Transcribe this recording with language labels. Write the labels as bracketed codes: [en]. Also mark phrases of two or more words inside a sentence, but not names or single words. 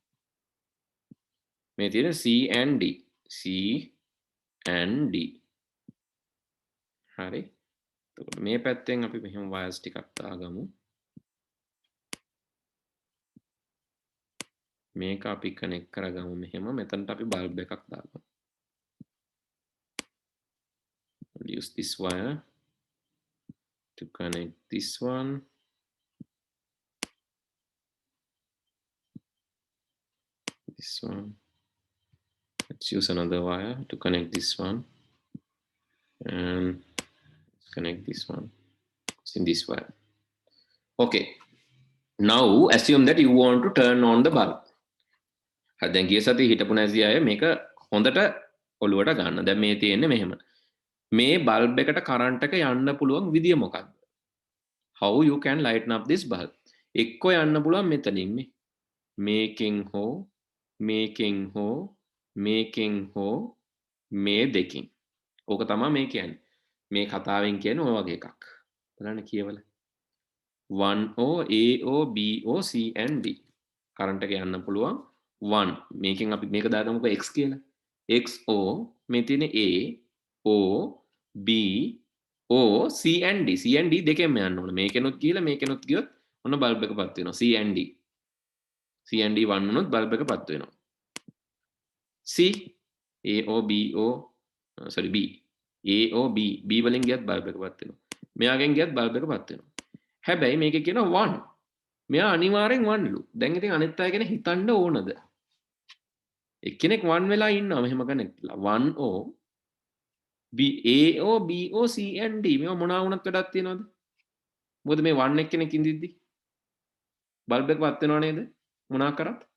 [si] මේ තියෙන්නේ [en] C and D C and D [si] හරි එතකොට මේ පැත්තෙන් අපි මෙහෙම වයර්ස් ටිකක් දාගමු මේක අපි කනෙක්ට් කරගමු මෙහෙම මෙතනට අපි බල්බ් එකක් දාගමු [en] we'll use this wire to connect this one let's use another wire to connect this one and connect this one in this wire okay now assume that you want to turn on the bulb [si] දැන් ගිය සතියේ හිටපු නැති අය මේක හොඳට ඔලුවට ගන්න. දැන් මේ තියෙන්නේ මෙහෙම. මේ බල්බ් එකට කරන්ට් එක යන්න පුළුවන් විදිය මොකක්ද? [en] How you can lighten up this bulb? [si] එක්ක යන්න පුළුවන් මෙතනින් මේකෙන් හෝ මේ දෙකින්. ඕක තමයි මේ කියන්නේ. මේ කතාවෙන් කියන්නේ ඔය වගේ එකක්. බලන්න කියවලා. [en] 1O AO BO C and D. [si] කරන්ට් එක යන්න පුළුවන් 1 මේකෙන් අපි මේක දාගමුකෝ x කියලා XO මේ තියෙන [en] A O B O C and D [si] C and D දෙකෙන්ම යන්න ඕන මේකෙනුත් ගිහලා මේකෙනුත් ගියොත් ඔන්න බල්බ් එකපත් වෙනවා [en] C and D [si] 1 වුණොත් බල්බ් එකපත් වෙනවා [en] C A O B O sorry B A O B B [si] වලින් ගියත් බල්බ් එකපත් වෙනවා මෙයාගෙන් ගියත් බල්බ් එකපත් වෙනවා හැබැයි මේකේ කියනවා 1 මෙයා අනිවාර්යෙන් 1 ලු දැන් ඉතින් අනිත් අය ගැන හිතන්න ඕනද එක්කෙනෙක් 1 වෙලා ඉන්නවා මෙහෙම කනෙක්ට්ලා [en] 1O B AO BO C and D [si] මේවා මොනවා වුණත් වැඩක් තියනවද මොකද මේ 1 එක්කෙනෙක් ඉඳිද්දි බල්බ් එක පත් වෙනව නේද මොනවා කරත්